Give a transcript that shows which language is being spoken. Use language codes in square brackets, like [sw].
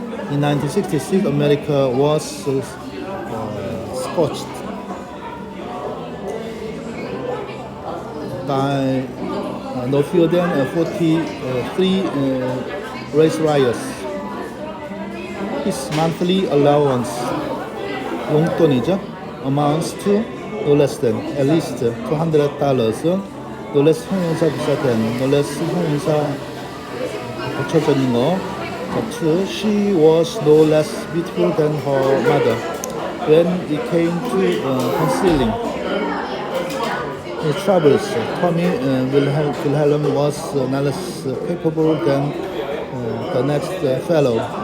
[en] In 1966, America was scorched by no fewer than 43 race riots. His monthly allowance, [ko] 용돈이죠, [en] amounts to no less than at least $200. no less [ko] 형용사 비슷한, no less 형용사 붙여져 있는 거. [en] 자, she was no less beautiful than her mother when it came to concealing his troubles. Tommy Wilhelm was no less capable than the next fellow.